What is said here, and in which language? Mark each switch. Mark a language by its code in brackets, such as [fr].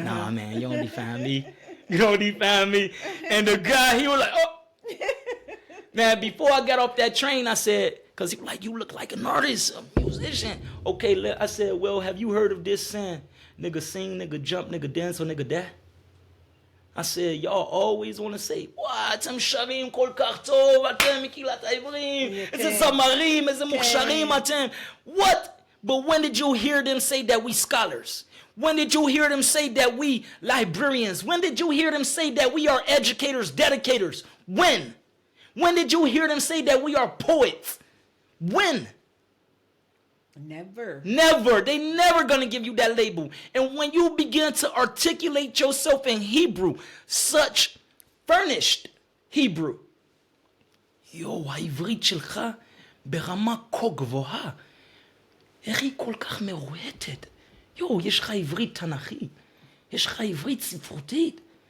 [en] Nah, man, you don't define me. You don't define me. And the guy, he was like, oh. Now, before I got off that train, I said, because he was like, you look like an artist, a musician. Okay, I said, well, have you heard of this saying? Nigga sing, nigga jump, nigga dance, or nigga die? I said, y'all always want to say, what? [he] אתם שרים כל כך טוב, אתם מקהילת העברים, איזה זמרים, איזה מוכשרים אתם. [en] What? But when did you hear them say that we scholars? When did you hear them say that we librarians? When did you hear them say that we are educators, dedicators? When? When did you hear them say that we are poets? When? Never. Never. They never gonna give you that label. And when you begin to articulate yourself in Hebrew, such furnished Hebrew, [he] העברית שלך ברמה כה גבוהה, איך היא כל כך מרועטת? יש לך עברית תנ"כית, יש לך עברית ספרותית.